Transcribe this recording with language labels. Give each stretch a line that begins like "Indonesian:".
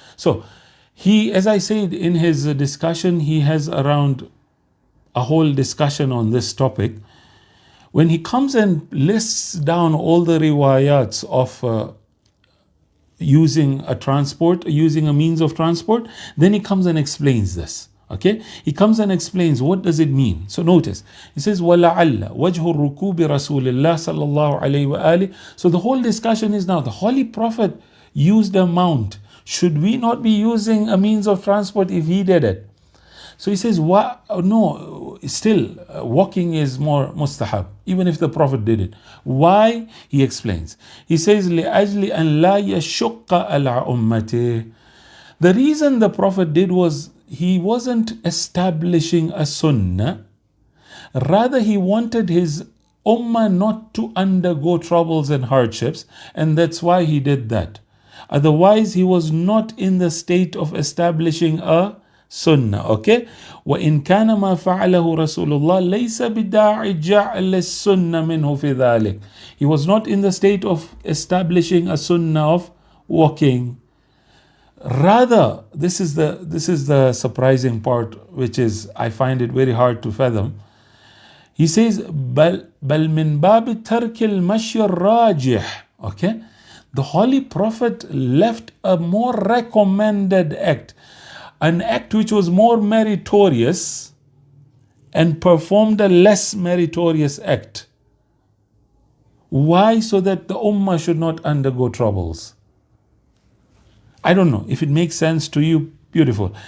English: So he, as I said in his discussion, he has around a whole discussion on this topic. When he comes and lists down all the riwayats of using a transport, using a means of transport, then he comes and explains this. Okay, he comes and explains what does it mean. So notice, he says,
Arabic: وَلَعَلَّ وَجْهُ الرُّكُوبِ رَسُولِ اللَّهِ صَلَّى اللَّهُ عَلَيْهِ وَآلِهِ.
English: So the whole discussion is now, the Holy Prophet used a mount. Should we not be using a means of transport if he did it? So he says, no, still walking is more mustahab, even if the Prophet did it. Why? He explains. He says,
Arabic: لِأَجْلِ أَنْ لَا يَشُقَّ عَلَىٰ أُمَّتِهِ.
English: The reason the Prophet did was he wasn't establishing a sunnah. Rather, he wanted his ummah not to undergo troubles and hardships, and that's why he did that. Otherwise, he was not in the state of establishing a sunnah. Okay,
Arabic: وإن كان ما فعله رسول الله ليس بداعي جعل السنة منه في ذلك.
English: He was not in the state of establishing a sunnah of walking. Rather, this is the surprising part, which is I find it very hard to fathom. He says,
Arabic: بل من باب ترك المشي الراجح.
English: Okay, the Holy Prophet left a more recommended act, an act which was more meritorious, and performed a less meritorious act. Why? So that the ummah should not undergo troubles. I don't know if it makes sense to you. Beautiful.